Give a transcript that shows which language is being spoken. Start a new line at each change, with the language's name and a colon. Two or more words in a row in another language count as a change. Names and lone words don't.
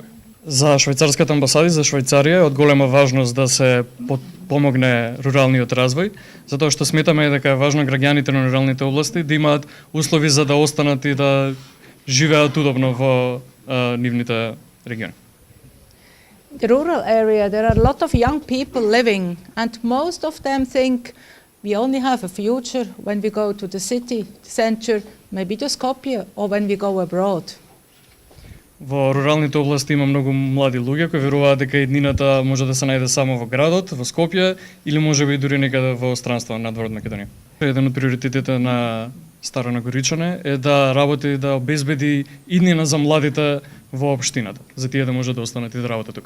Macedonian: За швајцарската амбасада и за Швајцарија е од голема важност да се помогне руралниот развој, затоа што сметаме дека е важно граѓаните на руралните области да имаат услови за да останат и да живеат удобно во нивните региони.
English: The rural area, there are a lot of young people living, and most of them think we only have a future when we go to the city center, maybe to Skopje, or when we go abroad.
Macedonian: Во руралните области има многу млади луѓе кои веруваат дека иднината може да се најде само во градот, во Скопје или можеби и дури некаде во странство надвор од Македонија. Еден од приоритетите на Старо Нагоричане е да работи да обезбеди иднина за младите во општината, за тие да може да останат и да работат тука.